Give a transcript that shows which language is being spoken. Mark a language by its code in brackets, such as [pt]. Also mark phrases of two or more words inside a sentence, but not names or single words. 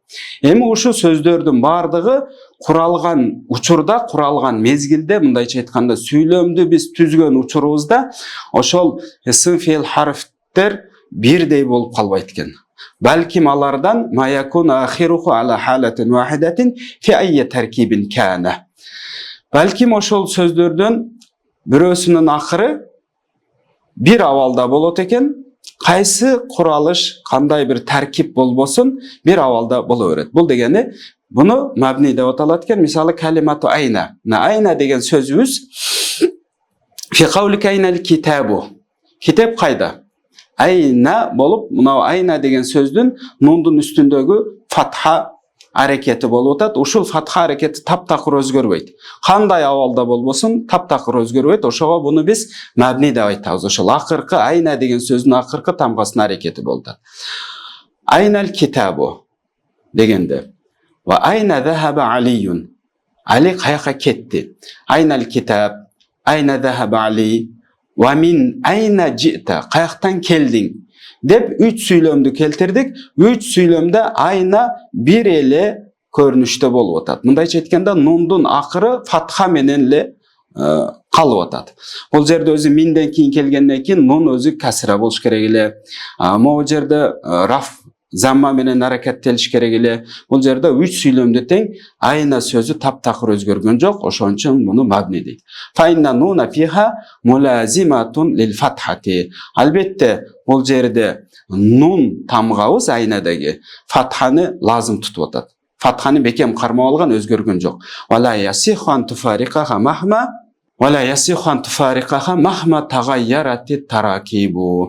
[ky] Эми ушул сөздөрдүн бардыгы куралган учурда, куралган мезгилде, мындайча айтканда сүйлөмдү биз түзгөн учурубузда ошол ысым, феил, харфтер бирдей болуп калбайт экен. Балким алардан [ar] ما يكون آخره على حالة واحدة في أي تركيب كان. [ky] Балким ошол сөздөрдөн бирөөсүнүн акыры бир абалда болот экен, кайсы куралыш, кандай бир таркип болбосун, бир абалда боло берет. Бул дегени буну мабни деп аталат экен. Мисалы [ar] كلمة أين. [ky] Айна деген сөзүбүз [ar] في قولك أين الكتاب. [ky] Китеп кайда? Айна болуп, мына айна деген сөздүн нундун үстүндөгү фатха аракети болуп атат. Ушул фатха аракети таптакыр өзгөрбөйт. Кандай абалда болбосун, таптакыр өзгөрбөйт. Ошого буну биз мабни деп айтабыз. Ошол акыркы айна деген сөздүн акыркы тамгасынын аракети болду. [ar] أين الكتاب дегенде وأين ذهب علي. [ky] Али каяка кетти? [ar] أين الكتاب أين ذهب علي ومن أين جئت, [ky] каяктан келдиң деп 3 сүйлөмдү келтирдик. 3 сүйлөмдө айна бир эле көрүнүштө болуп атат. Мындайча айтканда нундун акыры фатха менен эле калып атат. Бул жерде өзү минден кийин келгенден кийин нун өзү касра болуш керек эле. Могу жерде раф замма менен аракеттелиш керек эле. Бул жерде 3 сүйлөмдө тең айна сөзү таптакыр өзгөргөн жок. Ошон үчүн муну мабни дейт. [ar] فإن النون فيها ملازمة للفتحة. [ky] Албетте бул жерде нун тамгабыз айнадагы фатханы лазым тутуп атат. Фатханы бекем кармап алган, өзгөргөн жок. [ar] ولا يصح أن تفارقها مهما تغيرت التراكيب.